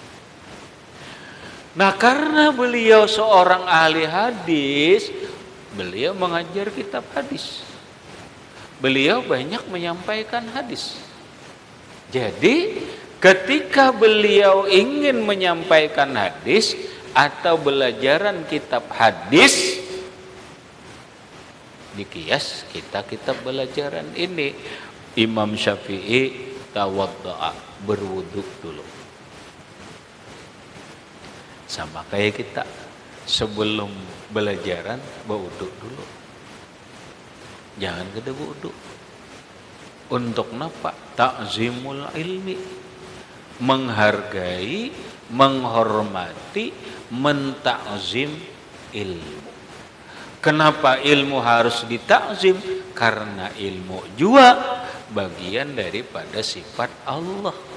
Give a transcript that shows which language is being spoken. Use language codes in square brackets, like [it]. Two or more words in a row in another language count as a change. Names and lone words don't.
[id] Nah, karena beliau seorang ahli hadis, beliau mengajar kitab hadis. Beliau banyak menyampaikan hadis. Jadi ketika beliau ingin menyampaikan hadis atau belajaran kitab hadis, dikias kitab belajaran ini. Imam Syafi'i tawadda'a, berwuduk dulu. Sama kayak kita, sebelum belajaran berwuduk dulu. [bjn] Jangan kada berwuduk. Untuk napa? [ar] تعظيم العلم, [id] menghargai, menghormati, mentakzim ilmu. Kenapa ilmu harus ditakzim? Karena ilmu juga bagian daripada sifat Allah.